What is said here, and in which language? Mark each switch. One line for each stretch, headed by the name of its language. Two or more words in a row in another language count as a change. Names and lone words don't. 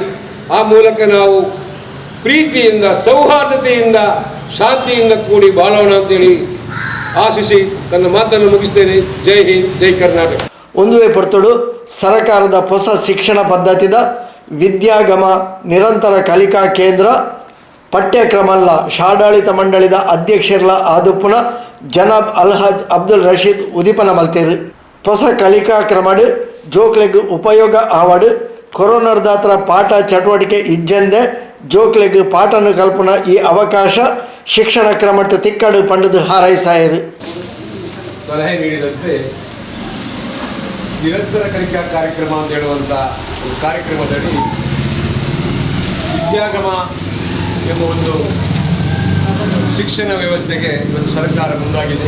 Kannada: ಆ ಮೂಲಕ ನಾವು ಪ್ರೀತಿಯಿಂದ ಸೌಹಾರ್ದತೆಯಿಂದ ಶಾಂತಿಯಿಂದ ಕೂಡಿ ಬಾಳೋಣ ಅಂತೇಳಿ ಆಶಿಸಿ ತನ್ನ ಮಾತನ್ನು ಮುಗಿಸ್ತೇನೆ.
Hindi: जय हिंद, जय कर्नाटक.
Tulu: ಒಂದುವೆ ಪೊರ್ತುಡು ಸರಕಾರದ ಹೊಸ ಶಿಕ್ಷಣ ಪದ್ಧತಿದ ವಿದ್ಯಾಗಮ ನಿರಂತರ ಕಲಿಕಾ ಕೇಂದ್ರ ಪಠ್ಯಕ್ರಮಲ್ಲ ಶಾಡಾಳಿತ ಮಂಡಳಿದ ಅಧ್ಯಕ್ಷರ್ಲ ಆದುಪುನ ಜನಾಬ್ ಅಲ್ಹಾಜ್ ಅಬ್ದುಲ್ ರಶೀದ್ ಉದಿಪನ ಮಲ್ತೇರು ಹೊಸ ಕಲಿಕಾ ಕ್ರಮಡ್ ಜೋಕ್ಲೆಗ್ ಉಪಯೋಗ ಆವಡ್ ಕೊರೋನಾದಾತ್ರ ಪಾಠ ಚಟುವಟಿಕೆ ಇಜ್ಜೆಂದೆ ಜೋಕ್ಲೆಗ್ ಪಾಠನ ಕಲ್ಪನ ಈ ಅವಕಾಶ ಶಿಕ್ಷಣ ಕ್ರಮಟ್ಟು ತಿಕ್ಕಡು ಪಂಡದು ಹಾರೈಸಾಯರು
Kannada: ಸಲಹೆ ನೀಡಿದಂತೆ ನಿರಂತರ ಕಲಿಕಾ ಕಾರ್ಯಕ್ರಮ ಅಂತ ಹೇಳುವಂಥ ಒಂದು ಕಾರ್ಯಕ್ರಮದಡಿ ವಿದ್ಯಾಗಮ ಎಂಬ ಒಂದು ಶಿಕ್ಷಣ ವ್ಯವಸ್ಥೆಗೆ ಇವತ್ತು ಸರ್ಕಾರ ಮುಂದಾಗಿದೆ.